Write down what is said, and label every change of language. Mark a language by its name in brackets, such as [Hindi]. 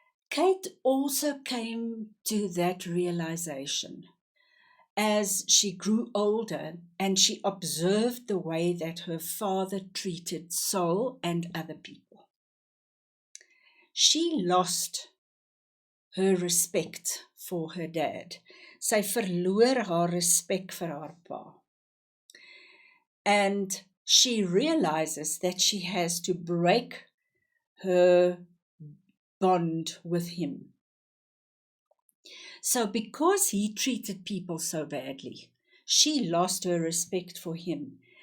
[English] Kate also came to that realization as she grew older and she observed the way that her father treated Saul and other people. She lost her respect for her dad. [Afrikaans] Sy verloor haar respek vir haar pa. [English] And she realizes that she has to break her bond with him. So because he treated people so badly, she lost her respect for him.